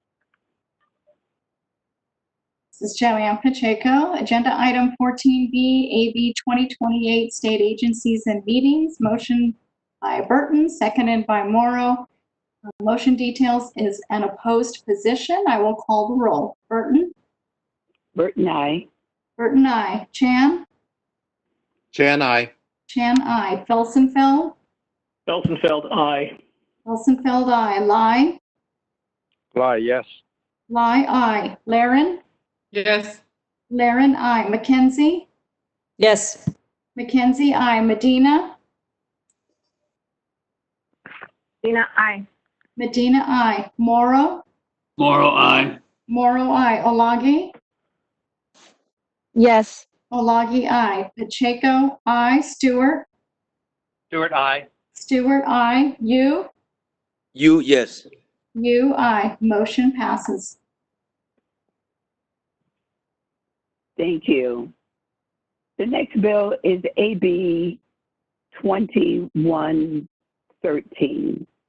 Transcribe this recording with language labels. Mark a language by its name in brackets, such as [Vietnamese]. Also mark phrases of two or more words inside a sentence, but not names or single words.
[English] This is Joanne Pacheco. Agenda item 14B, AB 2028, State Agencies and Meetings. Motion by Burton, seconded by Morrow. Motion details is an opposed position. I will call the roll. Burton? Burton, aye. Burton, aye. Chan? Chan, aye. Chan, aye. Felsenfeld? Felsenfeld, aye. Felsenfeld, aye. Lai? Lai, yes. Lai, aye. Laren? Yes. Laren, aye. McKenzie? Yes. McKenzie, aye. Medina? Medina, aye. Medina, aye. Morrow? Morrow, aye. Morrow, aye. Olagi? Yes. Olagi, aye. Pacheco, aye. Stewart? Stewart, aye. Stewart, aye. You? You, yes. You, aye. Motion passes. Thank you. The next bill is AB 2113.